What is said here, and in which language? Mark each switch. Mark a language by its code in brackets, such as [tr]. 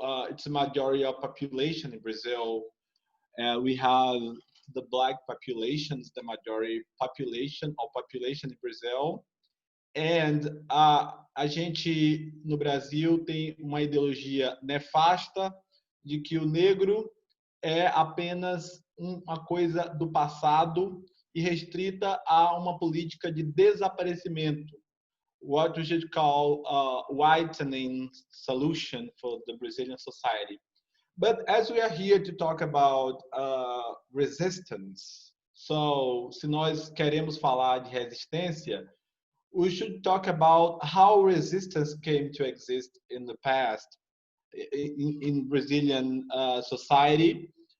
[en] It's a majority of population in Brazil. We have the black population is the majority population in Brazil. [pt] And a gente no Brasil tem uma ideologia nefasta de que o negro é apenas uma coisa do passado e restrita a uma política de desaparecimento. [en] What we should call a whitening solution for the Brazilian society. But as we are here to talk about resistance, so [pt] se nós queremos falar de resistência, [en] we should talk about how resistance came to exist in the past in Brazilian society.